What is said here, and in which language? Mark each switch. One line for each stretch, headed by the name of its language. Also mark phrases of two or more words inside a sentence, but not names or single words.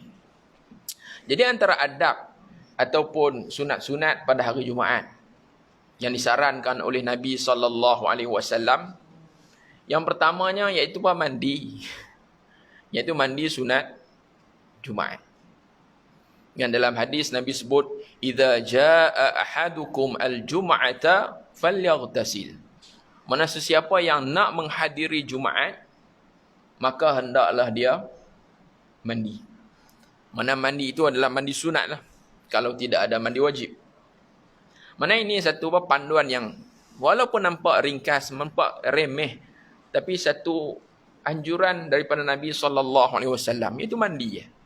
Malay: Jadi antara adab ataupun sunat-sunat pada hari Jumaat yang disarankan oleh Nabi
Arabic: صلى الله عليه وسلم,
Malay: yang pertamanya iaitu mandi. Iaitu mandi sunat Jumaat. Yang dalam hadis Nabi sebut,
Arabic: "إذا جاء أحدكم الجمعة فليغتسل."
Malay: Mana sesiapa yang nak menghadiri Jumaat, maka hendaklah dia mandi. Mana mandi itu adalah mandi sunat lah, kalau tidak ada mandi wajib. Mana ini satu panduan yang walaupun nampak ringkas, nampak remeh, tapi satu anjuran daripada Nabi SAW, itu mandi.